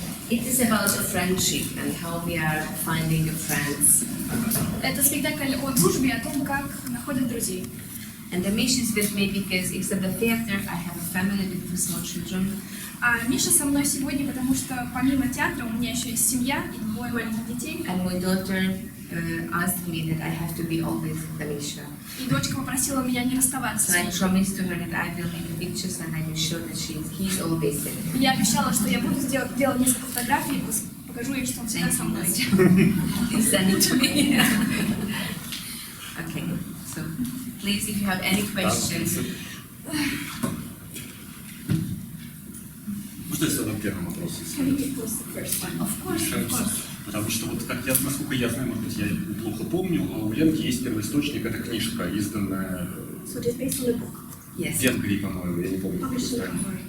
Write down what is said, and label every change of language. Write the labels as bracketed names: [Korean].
[English] It is about a friendship and how we are finding friends. [Russian] Это спектакль о дружбе, о том, как находят друзей. [English] And the mission is with me because except the theater, I have a family with two small children. [Russian] А Миша со мной сегодня, потому что помимо театра у меня еще есть семья и двое маленьких детей. [English] And my daughter asked me that I have to be always with Misha. [Russian] И дочка попросила меня не расставаться [English] So [Russian] с [English] I [Russian] Мишей. [English] promised to her that I will make pictures and I will show that he's always there. [Russian] Я обещала, что я буду делать несколько фотографий и покажу ей, что он всегда со мной. [English] Please send it to me. Okay, so please, if you have any questions. [Russian] Можно я задам первый вопрос? [English] Of course. [Russian] Потому что вот как насколько я знаю, может быть, я плохо помню, у Ленки есть первоисточник, это книжка, изданная в [English] Yes. [Russian] Венгрии, по-моему, я не помню, какой стране.